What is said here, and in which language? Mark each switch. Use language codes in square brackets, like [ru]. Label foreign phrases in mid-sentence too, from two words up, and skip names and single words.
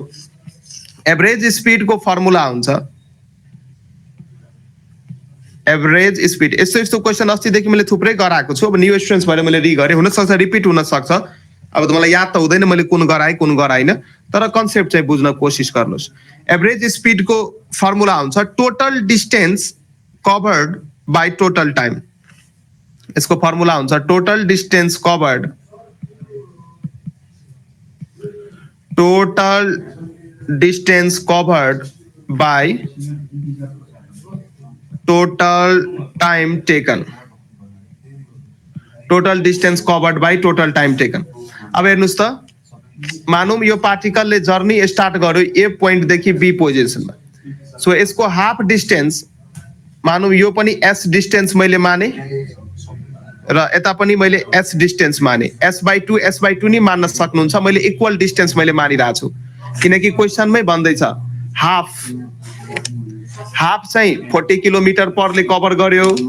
[en] average speed [ne] को फर्मुला हुन्छ [en] average speed. [ne] यस्तो क्वेशन अस्तिदेखि मैले थुप्रै गराएको छु। अब [en] new students [ne] भएर मैले रिगरे, हुन सक्छ रिपिट हुन सक्छ। अब त मलाई याद त हुँदैन मैले कुन गराएँ कुन गराइन, तर कन्सेप्ट चाहिँ बुझ्न कोसिस गर्नुस्। [en] average speed [ne] को फर्मुला हुन्छ [en] total distance covered by total time. [ne] इसको फर्मुला हुन्छ [en] total distance covered by total time taken. total distance covered by total time taken. [ne] अब हेर्नुस् त, मानौं यो पार्टिकलले [en] journey start [ne] गर्यो [en] A point [ne] देखि बी पोजिसनमा। सो यसको [en] half distance [ne] मानौं यो पनि [en] S distance [ne] मैले माने र यता पनि मैले [en] S distance [ne] माने। s/2 नि मान्न सक्नुहुन्छ, मैले [en] equal distance [ne] मैले मानिरहेको छु किनकि क्वेशनमै भन्दैछ हाफ चाहिँ 40 किलोमिटर परले कभर गर्यो।